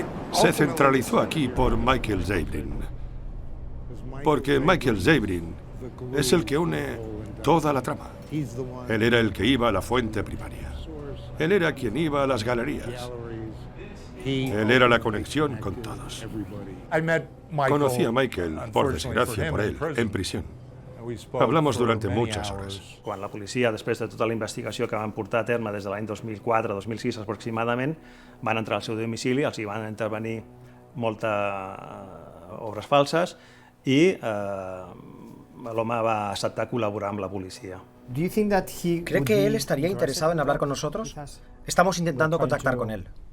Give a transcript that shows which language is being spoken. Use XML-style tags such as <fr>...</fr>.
<es>Se centralizó aquí por Michael Zabrin. Porque Michael Zabrin es el que une toda la trama. Él era el que iba a la fuente primaria. Él era quien iba a las galerías. Él era la conexión con todos. Conocí a Michael, por desgracia por él, en prisión. Hablamos durante muchas horas.</es> <ca>Quan la policia, després de tota la investigació que van portar a terme des de l'any 2004-2006 aproximadament, van entrar al seu domicili, els hi van intervenir moltes obres falses i l'home va acceptar col·laborar amb la policia.</ca> <es>¿Cree que él estaría interesado en hablar con nosotros? Estamos intentando contactar con él.</es>